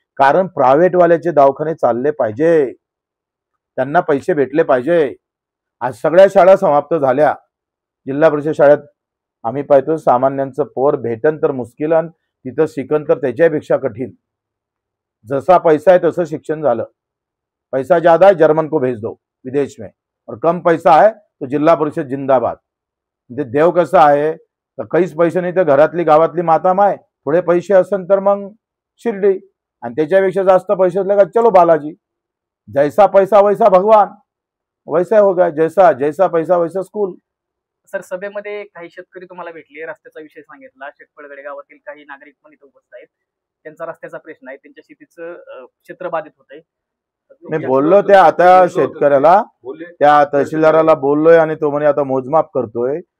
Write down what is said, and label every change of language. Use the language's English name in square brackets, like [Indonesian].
[Marathi] कारण प्रायव्हेट वाल्याचे दवाखाने चालले पाहिजे, त्यांना पैसे भेटले पाहिजे. आज सगळ्या शाळा समाप्त झाल्या. जिल्हा परिषद शाळेत आम्ही पाहतो सामान्यांचं पोर भेटन तर मुश्किल, आणि तिथं शिकन तर त्याच्यापेक्षा कठीण. जसा पैसा है तसं शिक्षण झालं. [Hindi] पैसा ज्यादा है जर्मन को भेज दो विदेश में, और कम पैसा है तो जिल्हा परिषद जिंदाबाद. [Marathi] ते देव कसा आहे तर काहीच पैसे नाही तर घरातली गावातली माता माय, थोडे पैसे असन तर मग शिर्डी, आणि त्याच्यापेक्षा जास्त पैसे असले का [Hindi] चलो बालाजी. जैसा पैसा वैसा भगवान, वैसा हो गया. जैसा जैसा पैसा वैसा स्कूल. [Marathi] सर, सभेमध्ये काही शेतकरी तुम्हाला भेटले, रस्त्याचा विषय सांगितला. शेटपळगडे गावातील काही नागरिक पण इथं उपस्थित आहेत. त्यांचा रस्त्याचा प्रश्न आहे, त्यांच्या शेतीचं क्षेत्र बाधित होतंय. मी बोललो त्या आता शेतकऱ्याला, त्या तहसीलदाराला बोललोय आणि तो म्हणे आता मोजमाप करतोय.